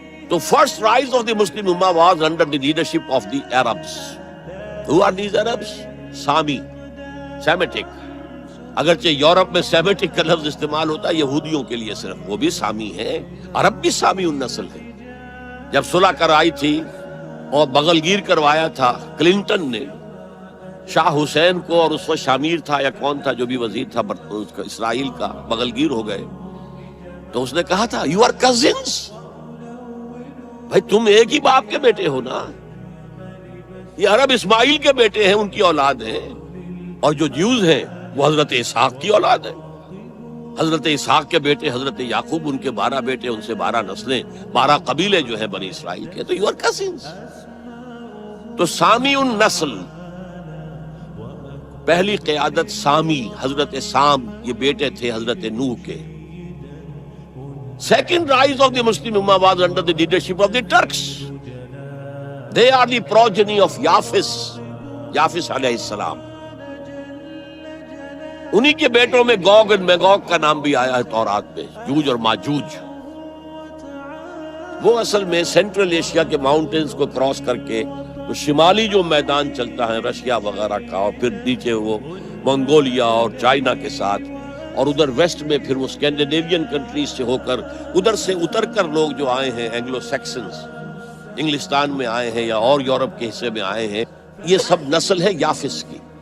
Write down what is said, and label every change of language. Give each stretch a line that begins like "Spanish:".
English: The first rise of the Muslim Ummah was under the leadership of the Arabs. Who are these Arabs? Sami, Semitic.
Urdu: اگرچہ Europe میں Semitic کا لفظ استعمال ہوتا ہے یہودیوں کے لیے صرف, وہ بھی سامی ہیں. عرب بھی سامی النسل ہے. جب صلح کرائی تھی اور بغلگیر کروایا تھا کلنٹن نے شاہ حسین کو, اور اس وقت شامیر تھا یا کون تھا جو بھی وزیر تھا اسرائیل کا, بغلگیر ہو گئے, تو اس نے کہا تھا
English: you are cousins,
Urdu: بھائی تم ایک ہی باپ کے بیٹے ہو نا. یہ عرب اسماعیل کے بیٹے ہیں, ان کی اولاد ہیں, اور جو جیوز ہیں وہ حضرت اسحاق کی اولاد ہے. حضرت اسحاق کے بیٹے حضرت یعقوب, ان کے 12 بیٹے, ان سے 12 نسلیں, 12 قبیلے جو ہیں بنی اسرائیل کے. تو
English: You are cousins.
Urdu: تو سامی النسل, پہلی قیادت سامی, حضرت سام, یہ بیٹے تھے حضرت نوح کے.
English: Second rise of the Muslim امہ was under the leadership of the Turks. They are the progeny of یافس, یافس علیہ السلام.
Urdu: انہی کے بیٹوں میں گوگ اور میگوگ کا نام بھی آیا ہے تورات میں, جوج اور ماجوج. وہ اصل میں سینٹرل ایشیا کے ماؤنٹینز کو کراس کر کے تو شمالی جو میدان چلتا ہے رشیا وغیرہ کا, اور پھر نیچے وہ منگولیا اور چائنا کے ساتھ, اور ادھر ویسٹ میں پھر وہ اسکینڈینیوین کنٹریز سے ہو کر ادھر سے اتر کر لوگ جو آئے ہیں اینگلو سیکسنز, انگلستان میں آئے ہیں یا اور یورپ کے حصے میں آئے ہیں, یہ سب نسل ہے یافس کی.